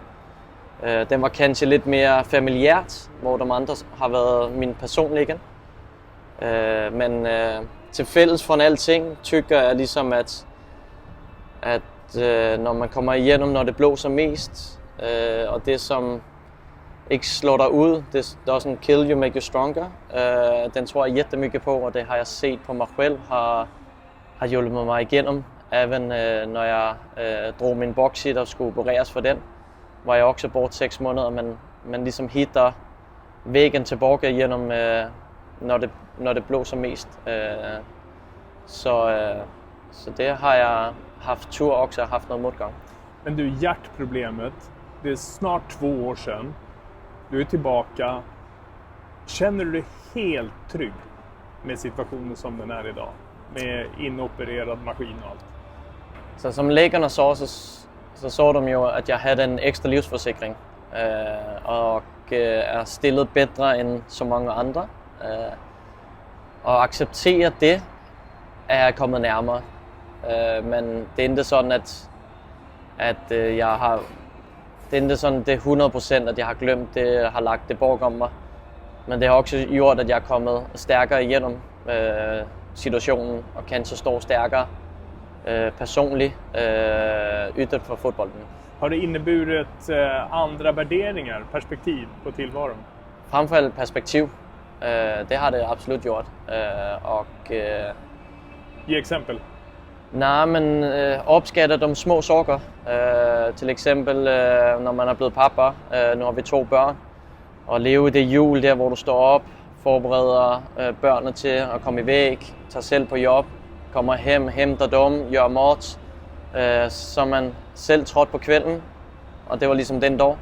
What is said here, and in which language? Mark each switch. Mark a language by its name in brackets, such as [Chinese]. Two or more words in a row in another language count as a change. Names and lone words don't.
[Danish] Den var kanskje lidt mere familiært, hvor de andre har været min personlige. Men til fælles for alting tykker jeg ligesom, at når man kommer igennem, når det blåser mest, og det som ikke slår dig ud, det [English] doesn't kill you, make you stronger. [Danish] Den tror jeg jättemycket på, og det har jeg set på mig selv, har hjulpet mig igennem. Even når jeg drog min boxit og skulle opereres for den, var jeg også bort 6 måneder, men ligesom hitter væggen tilbage igennem, når det blåser mest. Så det har jeg haft tur också, haft noget modgang. [Swedish] Men du, hjärtproblemet, det är snart 2 år sedan. Du är tillbaka. Känner du dig helt trygg med situationen som den är idag? Med inopererad maskin och allt? Så som läkarna sa så sa de ju att jag hade en extra livsforsikring och är stillet bättre än så många andra. [Danish] Og acceptere det, er jeg kommet nærmere. Men det er ikke sådan, jeg har... Det er ikke sådan, det er 100%, at jeg har glemt det, har lagt det bag om mig. Men det har også gjort, at jeg er kommet stærkere igennem situationen og kan så stå stærkere personligt ytterst for fotbollen. [Swedish] Har det inneburit andra värderingar, perspektiv på tillvaron? Framför allt perspektiv. Det har det absolut gjort. Ge exempel. [Danish] Nej, men opskatter de små saker. Til eksempel, når man er blevet pappa, nu har vi 2 børn, og leve i det jul der, hvor du står op, forbereder børnene til at komme i væg, tager selv på job, kommer hjem, henter dem, gør mat, så man selv trådt på kvælden, og det var ligesom den dag.